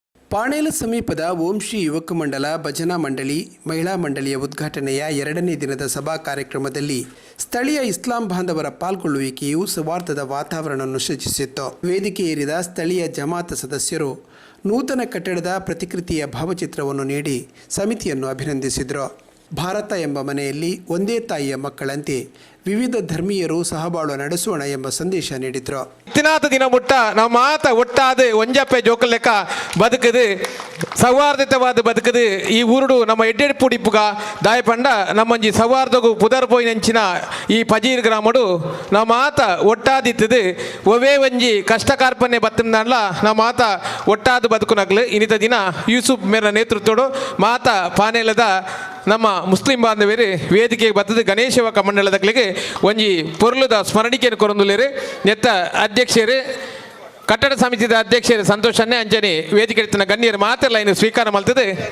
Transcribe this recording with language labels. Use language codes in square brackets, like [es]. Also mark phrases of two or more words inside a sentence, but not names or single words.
[kn] ಪಾಣೇಲ ಸಮೀಪದ ಓಂ ಶ್ರೀ ಯುವಕ ಮಂಡಲ ಭಜನಾ ಮಂಡಳಿ ಮಹಿಳಾ ಮಂಡಳಿಯ ಉದ್ಘಾಟನೆಯ 2ನೇ ದಿನದ ಸಭಾ ಕಾರ್ಯಕ್ರಮದಲ್ಲಿ ಸ್ಥಳೀಯ ಇಸ್ಲಾಂ ಬಾಂಧವರ ಪಾಲ್ಗೊಳ್ಳುವಿಕೆಯು ಸೌಹಾರ್ದದ ವಾತಾವರಣವನ್ನು ಸೃಷ್ಟಿಸಿತ್ತು. ವೇದಿಕೆ ಏರಿದ ಸ್ಥಳೀಯ ಜಮಾತ್ ಸದಸ್ಯರು ನೂತನ ಕಟ್ಟಡದ ಪ್ರತಿಕೃತಿಯ ಭಾವಚಿತ್ರವನ್ನು ನೀಡಿ ಸಮಿತಿಯನ್ನು ಅಭಿನಂದಿಸಿದರು. ಭಾರತ ಎಂಬ ಮನೆಯಲ್ಲಿ ಒಂದೇ ತಾಯಿಯ ಮಕ್ಕಳಂತೆ ವಿವಿಧ ಧರ್ಮೀಯರು ಸಹಬಾಳ್ವೆ ನಡೆಸೋಣ ಎಂಬ ಸಂದೇಶ ನೀಡಿದ್ರು. [tcy] ಇತ್ತಿನಾತ ದಿನ ಮುಟ್ಟ ನಮ್ಮ ಮಾತ ಒಟ್ಟಾದ ಒಂಜಪ್ಪೆ ಜೋಕಲ್ ಲೆಕ್ಕ ಬದುಕದು ಸೌಹಾರ್ದತವಾದ ಬದುಕದು ಈ ಊರುಡು ನಮ್ಮ ಎಡ್ಡೆಡ್ ಪುಡಿಪುಗ ದಾಯಪಂಡ ನಮ್ಮಂಜಿ ಸೌಹಾರ್ದಗೂ ಪುದರ್ ಪೋಯಿನಂಚಿನ ಈ ಪಜೀರ್ ಗ್ರಾಮಡು ನಮ್ಮ ಮಾತ ಒಟ್ಟಾದಿತ್ತದು ಒವೇ ಒಂಜಿ ಕಷ್ಟ ಕಾರ್ಪಣ್ಯ ಬತ್ತಂದಲ್ಲ ನಮ್ಮ ಮಾತ ಒಟ್ಟಾದ ಬದುಕುನಗ್ಲು ಇನ್ನಿತ ದಿನ ಯೂಸುಫ್ ಮೇರ ನೇತೃತ್ವಡು ಮಾತ ಪಾನೇಲದ ನಮ್ಮ ಮುಸ್ಲಿಂ ಬಾಂಧವರು ವೇದಿಕೆಗೆ ಬರ್ತದೆ ಗಣೇಶ ಯುವಕ ಮಂಡಳದಗಳಿಗೆ ಒಂಜಿ ಪೊರ್ಲುದ ಸ್ಮರಣಿಕೆಯನ್ನು ಕೊರೊಂದುಲ್ಲೇರು ನೆತ್ತ ಅಧ್ಯಕ್ಷರು ಕಟ್ಟಡ ಸಮಿತಿದ ಅಧ್ಯಕ್ಷರು ಸಂತೋಷನ್ನೇ ಅಂಜನೆ ವೇದಿಕೆ ಇರ್ತಾನೆ ಗಣ್ಯರು ಮಾತೆಲ್ಲ ಇನ್ನು ಸ್ವೀಕಾರ ಮಾಡ್ತದೆ.